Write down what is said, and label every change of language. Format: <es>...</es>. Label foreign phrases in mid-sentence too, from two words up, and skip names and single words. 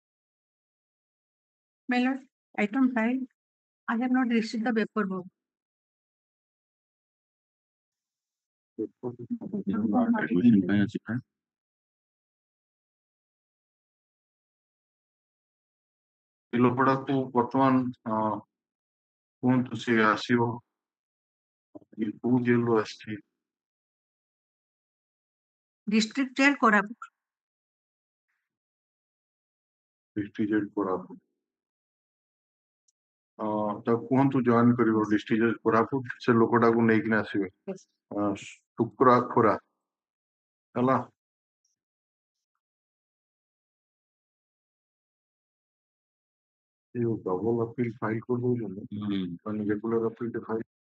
<en>My lord, item 5. I have not received the paperwork.</en> <or>Admission ପାଇଁ ଅଛି ପରା? ଏ ଲୋକଟାକୁ ବର୍ତ୍ତମାନ କୁହନ୍ତୁ ସେ ଆସିବ କୋଉ ଜେଲରୁ ଆସିଛି?</or> <en>District jail Koraput. District jail Koraput.</en> <or>ତାକୁ କୁହନ୍ତୁ ଜଏନ୍ କରିବ</or> <en>district jail</en> <or>କୋରାପୁଟ। ସେ ଲୋକଟାକୁ ନେଇକିନା ଆସିବେ ଶୁକ୍ରା ଖୋରା ହେଲା।</or> <en>double appeal file</en> <or>କରିଦଉଛନ୍ତି ମାନେ</or> <en>regular appeal file</en>